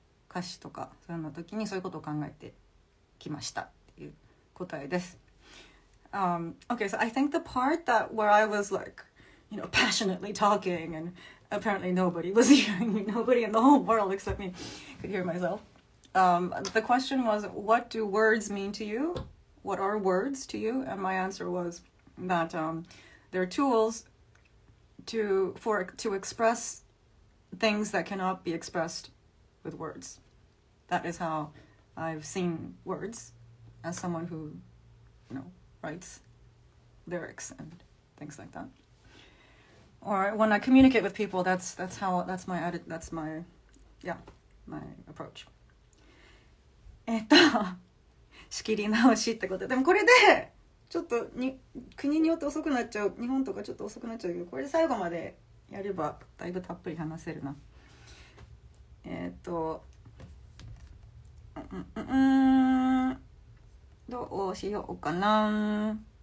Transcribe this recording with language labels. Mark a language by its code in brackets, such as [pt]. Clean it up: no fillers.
[ja] 歌詞とかそういうの時にそういうことを考えてきましたっていう答えです。 [en] Okay, so I think the part that where I was like, passionately talking and apparently nobody was hearing me, nobody in the whole world except me could hear myself. The question was, what do words mean to you? What are words to you? And my answer was that they're tools to express things that cannot be expressed with words. That is how I've seen words as someone who, writes lyrics and things like that. Or when I communicate with people, that's my approach. [ja] 仕切り直しってこと。でもこれでちょっと国によって遅くなっちゃう、日本とかちょっと遅くなっちゃうけど、これで最後までやればだいぶたっぷり話せるな。どうしようかな。